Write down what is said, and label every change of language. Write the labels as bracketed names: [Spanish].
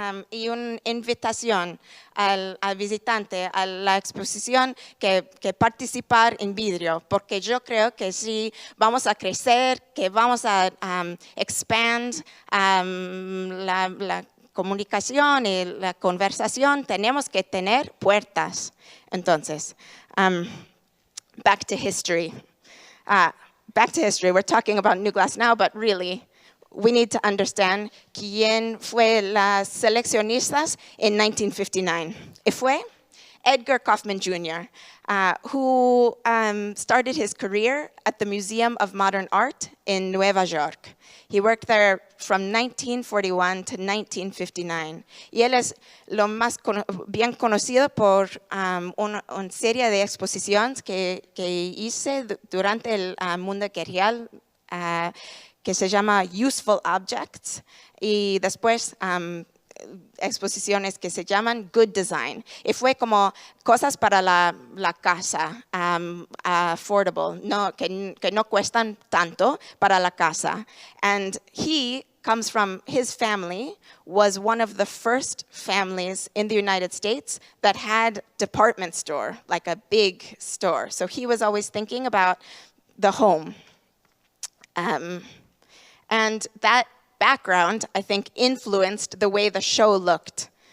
[Spanish] y una invitación al visitante a la exposición que participar en Vidrio, porque yo creo que si vamos a crecer, que vamos a expand la comunicación y la conversación, tenemos que tener puertas. [English] Entonces, back to history. We're talking about New Glass now, but really, we need to understand [Spanish] quién fue las seleccionistas [English] in 1959. It fue Edgar Kaufman Jr., who started his career at the Museum of Modern Art in Nueva York. He worked there from 1941 to 1959. [Spanish] Y él es lo más bien conocido por una serie de exposiciones que hice durante el mundo editorial que se llama Useful Objects, y después exposiciones que se llaman Good Design. Y fue como cosas para la casa, affordable, que no cuestan tanto para la casa. [English] And he comes from, his family was one of the first families in the United States that had department store, like a big store. So he was always thinking about the home. And that background, I think, influenced the way the show looked.